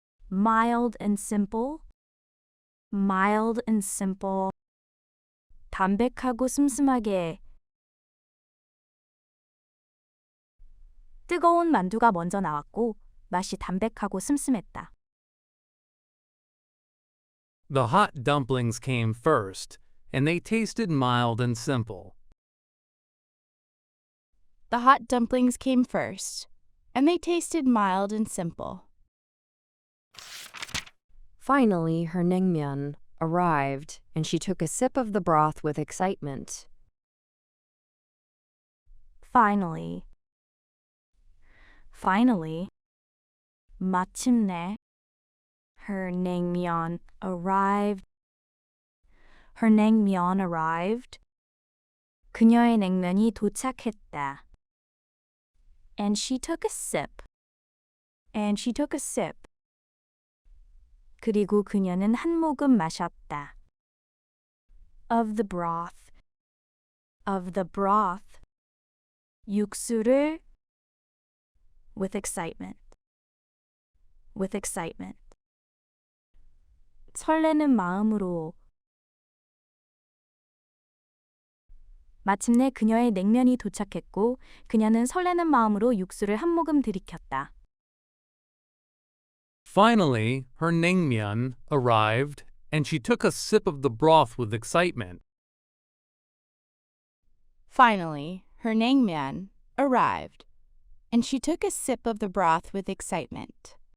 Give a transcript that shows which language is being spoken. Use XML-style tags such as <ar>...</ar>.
<en>Mild and simple. Mild and simple.</en> <ko>담백하고 슴슴하게. 뜨거운 만두가 먼저 나왔고 맛이 담백하고 슴슴했다.</ko> <en>The hot dumplings came first, and they tasted mild and simple. The hot dumplings came first, and they tasted mild and simple. Finally, her naengmyeon arrived, and she took a sip of the broth with excitement. Finally. Finally.</en> <ko>마침내.</ko> <en>Her naengmyeon arrived. Her naengmyeon arrived.</en> <ko>그녀의 냉면이 도착했다.</ko> <en>And she took a sip. And she took a sip.</en> <ko>그리고 그녀는 한 모금 마셨다.</ko> <en>Of the broth. Of the broth.</en> <ko>육수를.</ko> <en>With excitement. With excitement.</en> <ko>설레는 마음으로. 마침내 그녀의 냉면이 도착했고 그녀는 설레는 마음으로 육수를 한 모금 들이켰다.</ko> <en>Finally, her naengmyeon arrived, and she took a sip of the broth with excitement. Finally, her naengmyeon arrived, and she took a sip of the broth with excitement.</en>